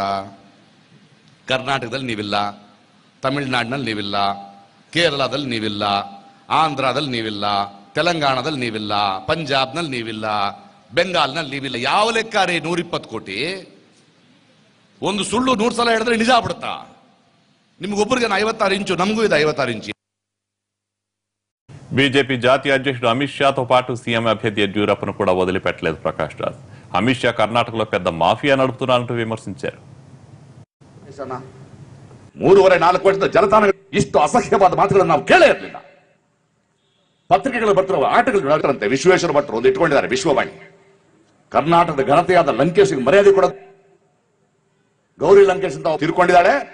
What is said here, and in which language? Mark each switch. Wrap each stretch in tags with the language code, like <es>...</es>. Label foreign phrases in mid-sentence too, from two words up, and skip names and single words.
<kn>ಕರ್ನಾಟಕದಲ್ಲಿ ನೀವಿಲ್ಲ, ತಮಿಳುನಾಡಿನಲ್ಲಿ ನೀವಿಲ್ಲ, ಕೇರಳದಲ್ಲಿ ನೀವಿಲ್ಲ, ಆಂಧ್ರದಲ್ಲಿ ನೀವಿಲ್ಲ, ತೆಲಂಗಾಣದಲ್ಲಿ ನೀವಿಲ್ಲ, ಪಂಜಾಬ್ನಲ್ಲಿ ನೀವಿಲ್ಲ, ಬೆಂಗಾಲ್ನಲ್ಲಿ ನೀವಿಲ್ಲ. ಯಾವ ಲೆಕ್ಕ ರೀ 120 ಕೋಟಿ? ಒಂದು ಸುಳ್ಳು 100 ಸಲ ಹೇಳಿದ್ರೆ ನಿಜ ಆಗ್ಬಿಡುತ್ತಾ? ನಿಮ್ಗೊಬ್ಬರಿಗೆ 56 ಇಂಚು, ನಮಗೂ ಇದೆ 56 ಇಂಚು.</kn> <te>బీజేపీ జాతీయ అధ్యక్షుడు అమిత్ షాతో పాటు సీఎం అభ్యర్థి యడ్యూరప్పను కూడా వదిలిపెట్టలేదు ప్రకాష్ రాజ్. అమిత్ షా కర్ణాటకలో పెద్ద మాఫియా నడుపుతున్నారంటూ విమర్శించారు.</te> <kn>3.5-4 ವರ್ಷದ ಜನತಾನ ಇಷ್ಟು ಅಸಹ್ಯವಾದ ಮಾತುಗಳನ್ನು ನಾವು ಕೇಳೇ ಇರಲಿಲ್ಲ. ಪತ್ರಿಕೆಗಳು ಬರ್ತಿರುವ ಆಟಗಳು ಹೇಳ್ತಾರಂತೆ, ವಿಶ್ವೇಶ್ವರ ಭಟ್ರು ಒಂದು ಇಟ್ಕೊಂಡಿದ್ದಾರೆ ವಿಶ್ವವಾಣಿ. ಕರ್ನಾಟಕದ ಘನತೆಯಾದ ಲಂಕೇಶ್ಗೆ ಮರ್ಯಾದೆ ಕೊಡೋದು. ಗೌರಿ ಲಂಕೇಶ್ ಅಂತ ತಿರ್ಕೊಂಡಿದ್ದಾಳೆ.</kn>